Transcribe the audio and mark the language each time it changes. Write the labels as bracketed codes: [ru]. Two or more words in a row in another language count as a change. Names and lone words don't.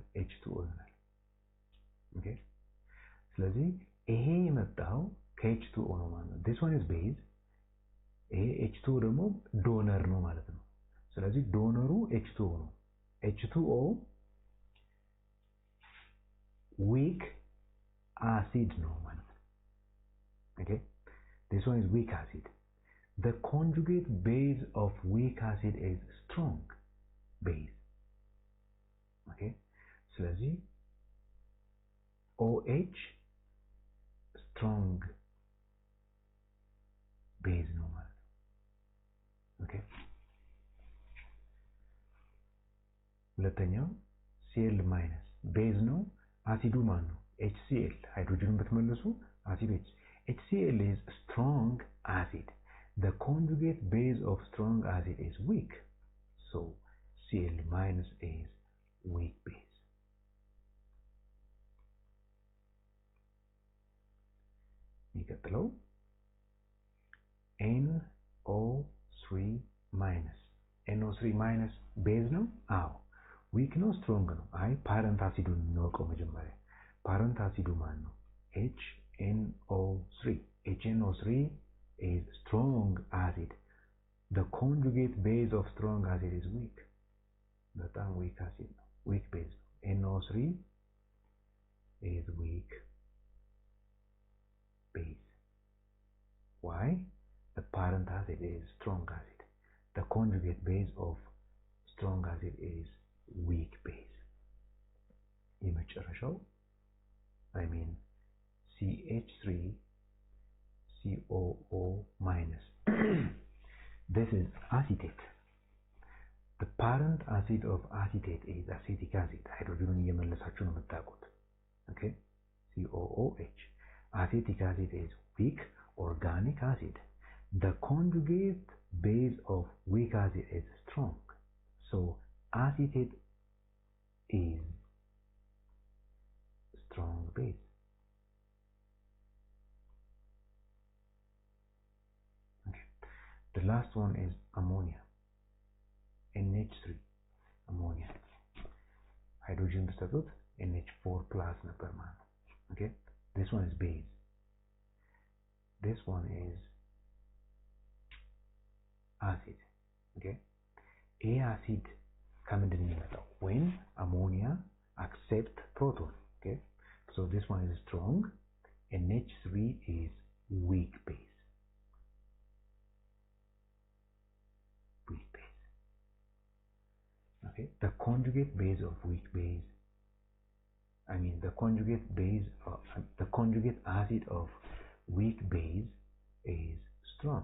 [am] H2O ይሆናል። ኦኬ ስለዚህ ይሄ የመጣው ከH2O ነው ማለት ነው። [en] this one is base [am] ይሄ H2O ደግሞ ዶነር ነው ማለት ነው። ስለዚህ ዶነሩ H2O ነው። H2O [en] weak acid [am] ነው ማለት ነው። [en] okay this one is weak acid. The conjugate base of weak acid is strong base. [am] okay ስለዚህ OH [en] strong base [am] ነው ማለት ነው። okay ሁለተኛው Cl minus base ነው። አሲዱ ማን ነው? HCl ሃይድሮጅኑን ብትመልሱ አሲድ HCl [en] is strong acid. The conjugate base of strong acid is weak. So Cl minus is weak base. [am] የሚቀጥለው NO3 minus NO3 minus base ነው? አዎ ዊክ ነው ስትሮንግ ነው? አይ ፓረንት አሲዱን እንወቀው መጀመሪያ። ፓረንት አሲዱ ማን ነው? [en] HNO3 HNO3 is strong acid. The conjugate base of strong acid is weak. [am] በጣም [en] weak acid [am] ነው። [en] weak base [am] ነው። [en] NO3 is weak base. Why? The parent acid is strong acid. The conjugate base of strong acid is weak base. [am] የመጨረሻው [en] I mean CH3COO minus. This is acetate. The parent acid of acetate is acetic acid. [am] ሃይድሮጅኑን እየመለሳችሁ ነው የምታውቁት። okay COOH. [en] Acetic acid is weak organic acid. The conjugate base of weak acid is strong. So acetate is strong base. Okay. The last one is ammonia. NH3 ammonia. [am] Hydrogen ብትሰጡት NH4 plus ነበር ማለት ነው። Okay. [en] This one is base. This one is acid. Okay. [am] A acid ከምንድን ነው የሚመጣው? [en] when ammonia accept proton. Okay, so this one is strong and NH3 is weak base. Weak base. Okay, the conjugate base of weak base, I mean the conjugate base of the conjugate acid of weak base is strong.